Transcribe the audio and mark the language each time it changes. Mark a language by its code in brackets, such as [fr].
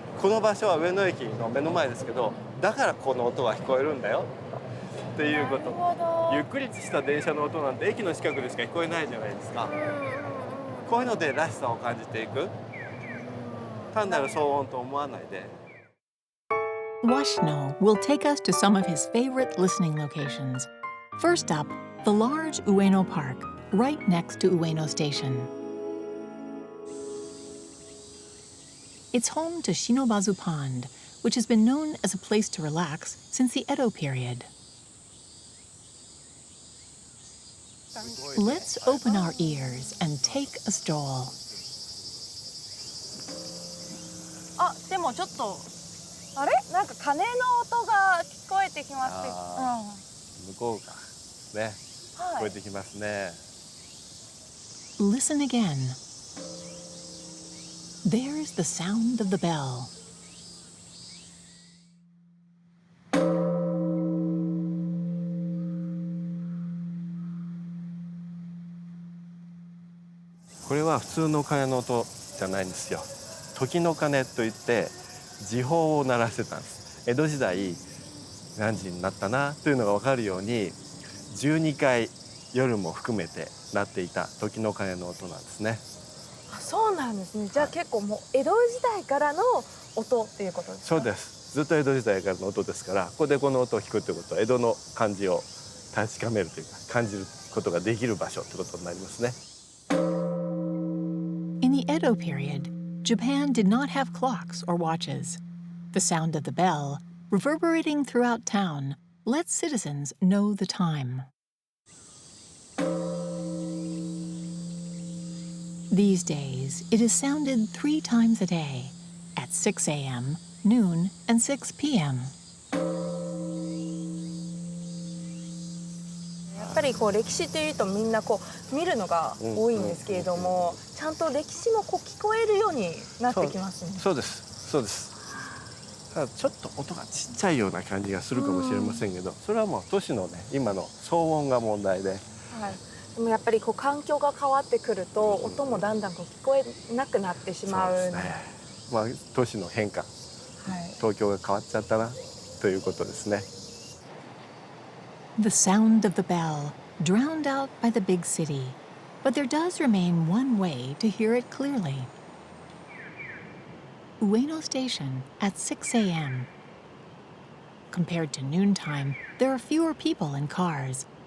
[ja] この場所は上野駅の目の前ですけど、だからこの音は聞こえるんだよっていうこと。ゆっくりした電車の音なんて駅の近くでしか聞こえないじゃないですか。こういうのでらしさを感じていく。単なる騒音と思わないで。 [en] Washino will take us to some of his favorite listening locations. First up, the large Ueno Park, right next to Ueno Station. It's home to Shinobazu Pond, which has been known as a place to relax since the Edo period. Let's open our ears and take a stroll. [ja] あ、でもちょっとあれ？なんか鐘の音が聞こえてきますけど。向こうかね、聞こえてきますね。 [en] Listen again. There's the sound of the bell. This is not a normal [ja] 鐘じゃないんですよ。時の鐘といって時報を鳴らしてたんです。江戸時代何時になったなというのが分かるように12回夜も含めて鳴っていた時の鐘の音なんですね。そうなんですね。じゃあ結構もう江戸時代からの音っていうことですか？そうです。ずっと江戸時代からの音ですから、ここでこの音を聞くということは江戸の感じを確かめるというか感じることができる場所ということになりますね。 [en] In the Edo period, Japan did not have clocks or watches. The sound of the bell, reverberating throughout town, lets citizens know the time. These days, it is sounded 3 times a day, at 6 a.m., noon, and 6 p.m. [ja] やっぱりこう歴史というとみんなこう見るのが多いんですけれども、ちゃんと歴史もこう聞こえるようになってきますね。そうです。そうです。ただちょっと音がちっちゃいような感じがするかもしれませんけど、それはもう都市のね今の騒音が問題で、でもやっぱりこう環境が変わってくると音もだんだんこう聞こえなくなってしまう。そうですね。まあ都市の変化、はい。東京が変わっちゃったなということですね。 [en] The sound of the bell, drowned out by the big city. But there does remain one way to hear it clearly. Ueno Station at 6 a.m. Compared to noontime, there are fewer people and cars.